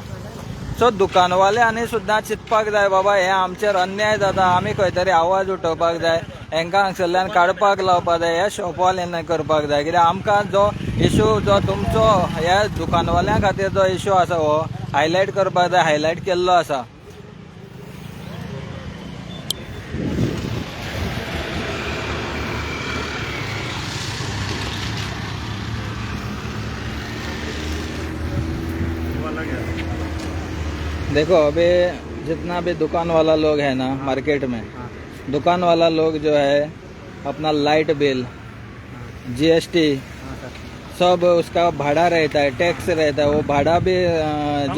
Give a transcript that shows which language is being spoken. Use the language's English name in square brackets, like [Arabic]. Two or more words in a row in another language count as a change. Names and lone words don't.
[Konkani] सो दुकानवाल्यांनी सुद्दां चिंतपाक जाय, बाबा हे आमचेर अन्याय जाता, आमी खंय तरी आवाज उठोवपाक जाय, हांकां हांगसरल्यान काडपाक लावपाक जाय, हे शॉपवाल्यांनी करपाक जाय। कित्याक आमकां जो इशू जो तुमचो ह्या दुकानवाल्यां खातीर जो इशू आसा हो हायलायट करपाक जाय, हायलायट केल्लो आसा। [Hindi] देखो अभी जितना भी दुकान वाला लोग है ना मार्केट में, दुकान वाला लोग जो है अपना [English] light bill, [Hindi] GST सब उसका भाड़ा रहता है, टैक्स रहता है, वो भाड़ा भी जो